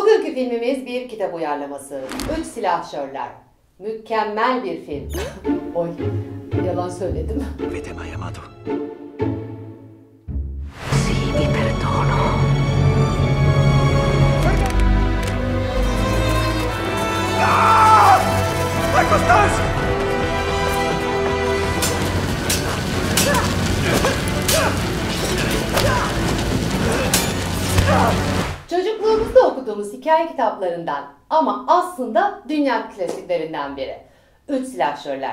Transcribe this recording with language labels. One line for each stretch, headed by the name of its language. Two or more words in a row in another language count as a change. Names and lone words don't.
Turkish: Bugünkü filmimiz bir kitap uyarlaması. Üç Silahşörler. Mükemmel bir film. Oy, yalan söyledim.
Italian: Avete mai amato? Sì, vi perdono. La Constance!
Turkish: Çocukluğumuzda okuduğumuz hikaye kitaplarından ama aslında dünya klasiklerinden biri. Üç Silahşörler.